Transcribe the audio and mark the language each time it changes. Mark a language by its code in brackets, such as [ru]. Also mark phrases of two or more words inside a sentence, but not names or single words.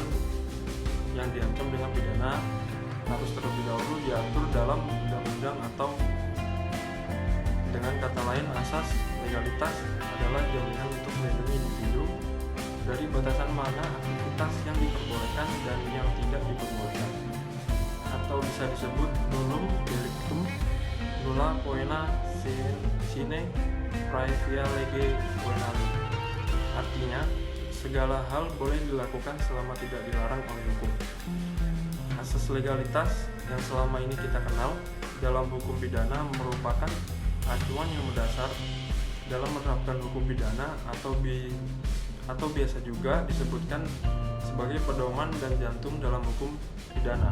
[id] yang diancam dengan pidana harus terlebih dahulu diatur dalam undang-undang, atau dengan kata lain, asas legalitas adalah jaminan untuk melindungi individu dari batasan mana aktivitas yang diperbolehkan dan yang tidak diperbolehkan, atau bisa disebut [la] nullum delictum nulla poena sine praevia lege poenari. [id] Artinya, segala hal boleh dilakukan selama tidak dilarang oleh hukum. Asas legalitas yang selama ini kita kenal dalam hukum pidana merupakan acuan yang mendasar dalam menerapkan hukum pidana, atau biasa juga disebutkan sebagai pedoman dan jantung dalam hukum pidana.